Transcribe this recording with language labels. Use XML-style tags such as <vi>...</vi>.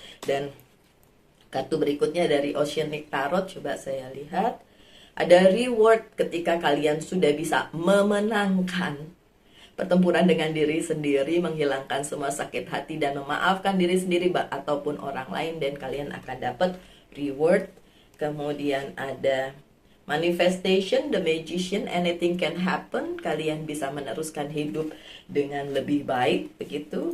<id>Dan kartu berikutnya dari Oceanic Tarot, coba saya lihat. Ada reward ketika kalian sudah bisa memenangkan pertempuran dengan diri sendiri, menghilangkan semua sakit hati dan memaafkan diri sendiri ataupun orang lain, dan kalian akan dapat reward. Kemudian ada</id> <en>Manifestation, The Magician, anything can happen.</en> <id>Kalian bisa meneruskan hidup dengan lebih baik, begitu.</id>